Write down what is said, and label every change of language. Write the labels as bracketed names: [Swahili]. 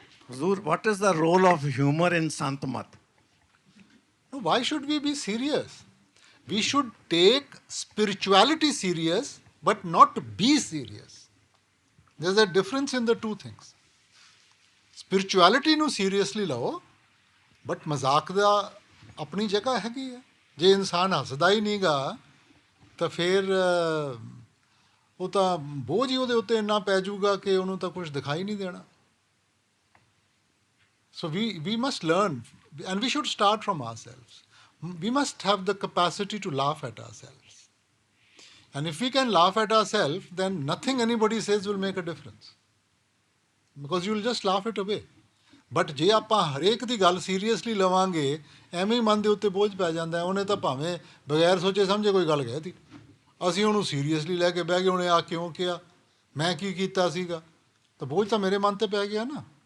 [English] ਹਜ਼ੂਰ, what is the role of humor in Sant Mat? Why should we be serious? We should take spirituality serious but not be serious. There's a difference in the two things. [Punjabi] Spirituality ਨੂੰ seriously ਲਓ but ਮਜ਼ਾਕ ਦਾ ਆਪਣੀ ਜਗ੍ਹਾ ਹੈਗੀ ਹੈ। ਜੇ ਇਨਸਾਨ ਹੱਸਦਾ ਹੀ ਨਹੀਂਗਾ ਤਾਂ ਫਿਰ ਉਹ ਤਾਂ ਬੋਝ ਹੀ ਉਹਦੇ ਉੱਤੇ ਇੰਨਾ ਪੈ ਜਾਊਗਾ ਕਿ ਉਹਨੂੰ ਤਾਂ ਕੁਝ ਦਿਖਾਈ ਨਹੀਂ ਦੇਣਾ। [English] So we must learn, and we should start from ourselves. We must have the capacity to laugh at ourselves. And if we can laugh at ourselves, then nothing anybody says will make a difference. Because you will just laugh it away. [Punjabi] But ਜੇ ਆਪਾਂ ਹਰੇਕ ਦੀ ਗੱਲ seriously ਲਵਾਂਗੇ ਐਵੇਂ ਹੀ ਮਨ ਦੇ ਉੱਤੇ ਬੋਝ ਪੈ ਜਾਂਦਾ। ਉਹਨੇ ਤਾਂ ਭਾਵੇਂ ਬਗੈਰ ਸੋਚੇ ਸਮਝੇ ਕੋਈ ਗੱਲ ਕਹਿ ਤੀ, ਅਸੀਂ ਉਹਨੂੰ ਸੀਰੀਅਸਲੀ ਲੈ ਕੇ ਬਹਿ ਗਏ, ਉਹਨੇ ਆ ਕਿਉਂ ਕਿਹਾ, ਮੈਂ ਕੀ ਕੀਤਾ ਸੀਗਾ, ਤਾਂ ਬੋਝ ਤਾਂ ਮੇਰੇ ਮਨ 'ਤੇ ਪੈ ਗਿਆ ਨਾ।